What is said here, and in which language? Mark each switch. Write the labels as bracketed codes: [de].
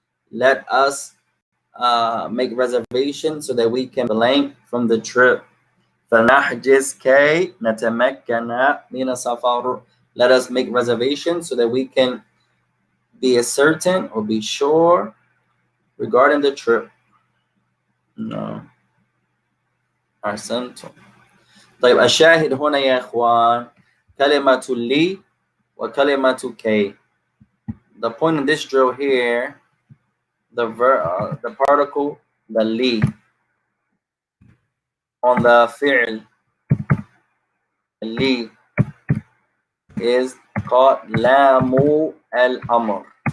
[en] Let us make reservations so that we can blank from the trip. [ar] فلنحجز كي نتمكن من سفر. [en] Let us make reservations so that we can be certain or be sure regarding the trip. [ar] No. أحسنتم. طيب الشاهد هنا يا إخوان كلمة لي وكلمة كي. [en] The point in this drill here, the particle, the li, on the fi'l, li, is called lamu al-amr.